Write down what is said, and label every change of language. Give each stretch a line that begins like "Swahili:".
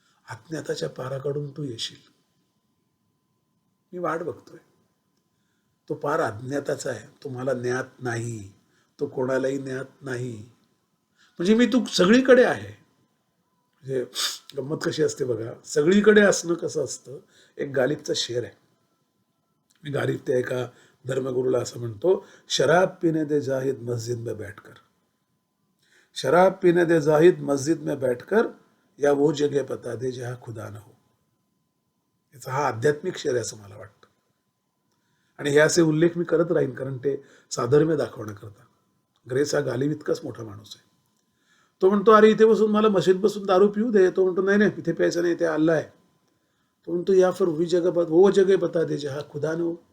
Marathi: अज्ञाताच्या पाराकडून तू येशील, मी वाट बघतोय. तो पार अज्ञाताचा आहे, तो मला ज्ञात नाही, तो कोणालाही ज्ञात नाही. म्हणजे मी तू सगळीकडे आहे. म्हणजे गंमत कशी असते बघा, सगळीकडे असणं कसं असतं. एक गालिबचा शेर आहे. मी गालिब त्या एका धर्मगुरूला असं म्हणतो,
Hindi: शराब पीने दे जाहिद मस्जिद में बैठकर, शराब पीने दे जाहिद मस्जिद में बैठकर, या वो जगह बता दे जहां खुदा न हो.
Marathi: याचा हा आध्यात्मिक शेर आहे असं मला वाटतं. आणि हे असे उल्लेख मी करत राहीन कारण ते साधर्म्य दाखवण्याकरता. ग्रेस हा गालिब इतकाच मोठा माणूस आहे. तो म्हणतो, अरे इथे बसून मला मशीद बसून दारू पिऊ दे. तो म्हणतो, नाही नाही इथे प्यायचं नाही, ते अल्लाह आहे. तो म्हणतो,
Hindi: या फिर वो जगह बता दे जहां खुदा न हो.